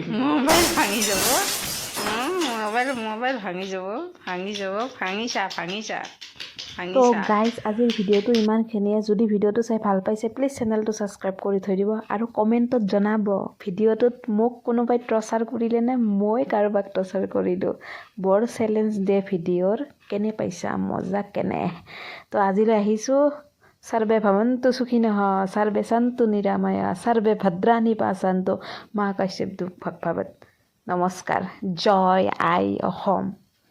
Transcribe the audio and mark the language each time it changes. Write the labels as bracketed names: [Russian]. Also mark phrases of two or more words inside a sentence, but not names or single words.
[Assamese] ভাঙিছা তো গাইজ আজিৰ ভিডিঅ'টো ইমানখিনিয়ে যদি ভিডিঅ'টো চাই ভাল পাইছে প্লিজ চেনেলটো ছাবস্ক্ৰাইব কৰি থৈ দিব আৰু কমেণ্টত জনাব ভিডিঅ'টোত মোক কোনোবাই টৰ্চাৰ কৰিলে নে মই কাৰোবাক টৰ্চাৰ কৰিলোঁ বৰ চেলেঞ্জ দে ভিডিঅ'ৰ কেনে পাইছা মজা কেনে তো আজিলৈ আহিছোঁ [Sanskrit] सर्वे भवन्तु सुखिनः सर्वे सन्तु निरामया सर्वे भद्राणि पश्यन्तु [Assamese] মা কাশ্যপ ভগৱত নমস্কাৰ জয় আই অসম